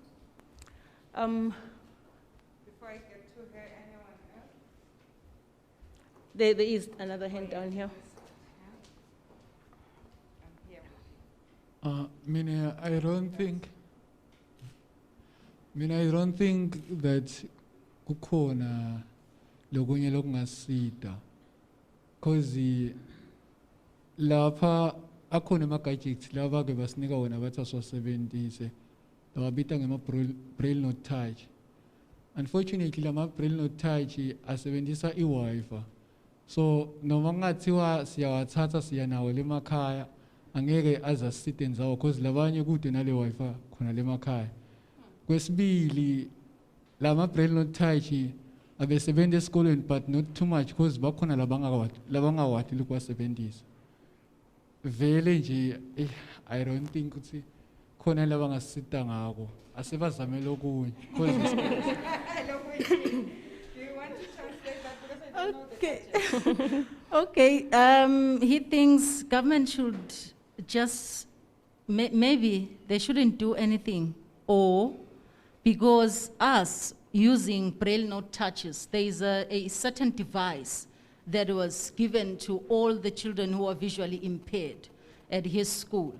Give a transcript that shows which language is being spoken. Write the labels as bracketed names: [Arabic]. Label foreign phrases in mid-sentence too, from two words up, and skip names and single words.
[English] Before I get to her, anyone else? There is another hand down here. I don't think that [Swati] kukhona lokunye lokungasida, because lapha akhona ama-gadgets laba ke basinika wona bathi asiwasebenzise lawabita ngema- [English] braille not touch. [Swati] Unfortunately lama- [English] braille not touch [Swati] asebenzisa i-Wi-Fi, so noma kungathiwa siyawathatha siya nawo lemakhaya angeke aze asiside nzawo because labanye kude nale Wi-Fi khona lemakhaya. Kwesibili lama- [English] braille not touch [Swati] abesebenza esikolweni [English] but not too much because [Swati] bakhona labangawati ukuwasebenzisa. Vele nje [English] I don't think [Swati] ukuthi khona labangasisita ngako asebazamela okunye. [English] Do you want to translate that because I don't know the Okay, he thinks government should just, maybe they shouldn't do anything, or because us using braille note touches, there is a certain device that was given to all the children who are visually impaired at his school.